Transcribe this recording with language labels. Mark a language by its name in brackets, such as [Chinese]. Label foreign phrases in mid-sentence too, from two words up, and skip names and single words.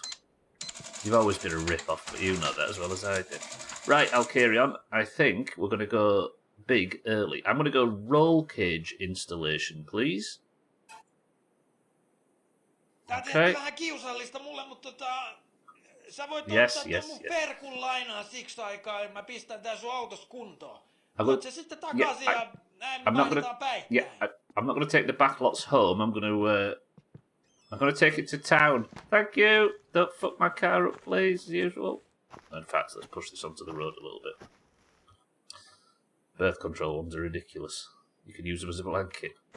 [English] You've always been a rip-off, but you know that as well as I did. Right, I'll carry on. I think we're going to go big early. I'm going to go roll cage installation, please. Okay. Yes. [Finnish] Perkun lainaa siksi aikaa, ja mä pistän tän sun autos kuntoon. Voit sä sitten takaisin ja näin me vaihdetaan päittäin. [English] Yeah, I'm not going to take the backlots home. I'm going to take it to town. Thank you. Don't fuck my car up, please, as usual. In fact, let's push this onto the road a little bit. Birth control ones are ridiculous. You can use them as a blanket.